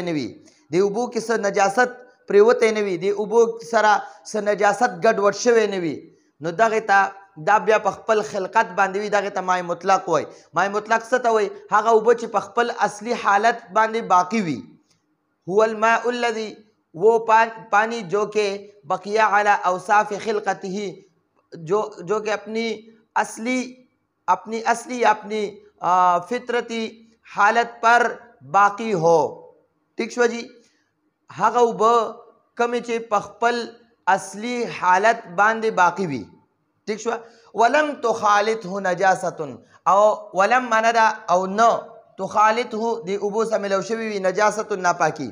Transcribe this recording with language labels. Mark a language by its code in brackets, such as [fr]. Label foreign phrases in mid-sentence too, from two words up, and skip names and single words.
[ps] نه وي دی اوبو کې څه نجاست پرېوتی نه وي دی اوبو سره څه نجاست ګډوډ شوی نه وي نو دغې ته دا بیا په خپل خلقت باندې وي دغې ته مای مطلق وایي مای مطلق څه ته وایي هغه اوبه چې په خپل اصلي حالت باندې باقی وي [ar] هو الماء الذي [ur] وہ پانی جو کہ [ar] بقیہ علی اوصاف خلقته [ur] جو کہ اپنی اصلی فطرتی حالت پر باقی ہو [ps] ٹھیک شو جی هغه اوبه کمې چې په خپل اصلي حالت باندې باقی وي ٹھیک شو ولم تخالطه نجاست او ولم معنا دا او نه تخالطه دی اوبو سره میلاو شوي وي نجاست ناپاکي